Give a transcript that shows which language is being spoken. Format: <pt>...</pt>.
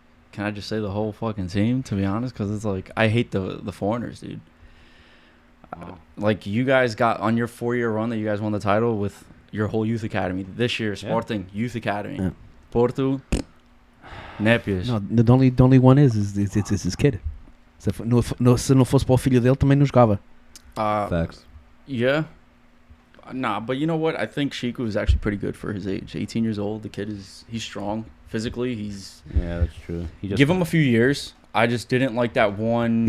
<en>Can I just say the whole fucking team, to be honest? Because it's like, I hate the foreigners, dude. Wow. Like, you guys got on your 4-year run that you guys won the title with your whole youth academy. This year, Sporting, youth academy. Yeah. Porto, Népias. No, the only one is his kid.</en> <pt>Se não fosse para o filho dele, também não jogava.</pt> <en>Facts. Yeah. Nah, but you know what? I think Shiku is actually pretty good for his age. 18 years old. The kid he's strong physically. Yeah, that's true. He just Give him a few years. I just didn't like that one.</en>